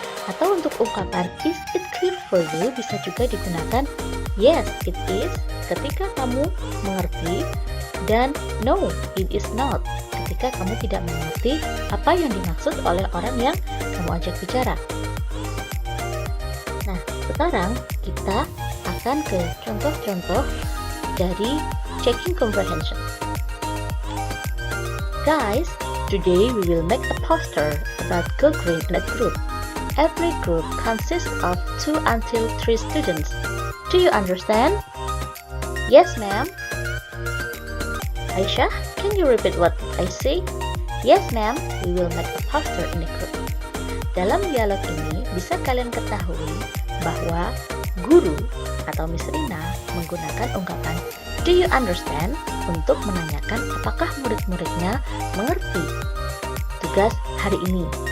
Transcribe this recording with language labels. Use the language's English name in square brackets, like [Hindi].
[Indonesian] Atau untuk ungkapan [English] is it clear for you [Indonesian] bisa juga digunakan [English] yes it is, [Indonesian] ketika kamu mengerti, dan [English] no, it is not, [Indonesian] ketika kamu tidak mengerti apa yang dimaksud oleh orang yang kamu ajak bicara. Nah, sekarang kita akan ke contoh-contoh dari checking comprehension. [English] Guys, today we will make a poster about Go Green in a group. Every group consists of 2 until 3 students. Do you understand? Yes, ma'am. Aisyah, can you repeat what I say? Yes, ma'am. We will make a poster in the group. [Indonesian] Dalam dialog ini, bisa kalian ketahui bahwa guru atau Miss Rina menggunakan ungkapan [English] do you understand [Indonesian] untuk menanyakan apakah murid-muridnya mengerti tugas hari ini.